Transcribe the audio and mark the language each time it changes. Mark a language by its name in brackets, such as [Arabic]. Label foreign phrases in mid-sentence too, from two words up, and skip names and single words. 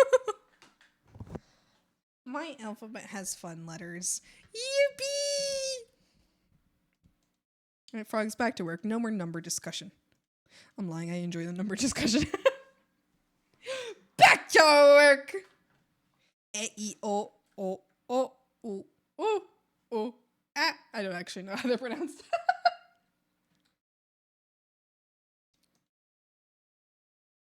[English] My alphabet has fun letters. Yippee! Alright, frogs, back to work. No more number discussion. I'm lying. I enjoy the number discussion. Back to work! E-E-O-O-O-O-O. Ah, I don't actually know how they're pronounced.